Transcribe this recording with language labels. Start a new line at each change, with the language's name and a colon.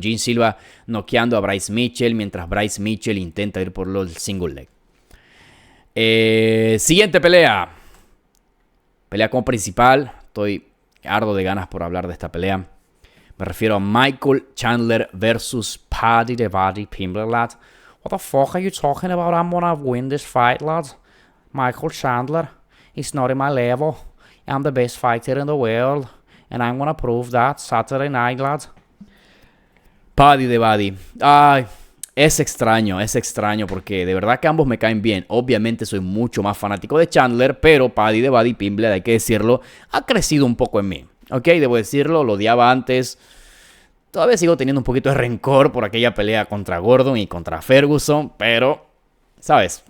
Spanish: Gene Silva noqueando a Bryce Mitchell mientras Bryce Mitchell intenta ir por el single leg. Siguiente pelea. Pelea como principal. Estoy ardo de ganas por hablar de esta pelea. Me refiero a Michael Chandler versus Paddy the Baddy Pimblett, lad.
English: What the fuck are you talking about? I'm gonna win this fight, lad. Michael Chandler is not in my level. I'm the best fighter in the world. And I'm gonna prove that Saturday night, lad. Paddy the Baddy.
Spanish: Ay, es extraño porque de verdad que ambos me caen bien. Obviamente soy mucho más fanático de Chandler, pero Paddy the Baddy Pimblett, hay que decirlo, ha crecido un poco en mí. Ok, debo decirlo, lo odiaba antes. Todavía sigo teniendo un poquito de rencor por aquella pelea contra Gordon y contra Ferguson, pero, ¿sabes?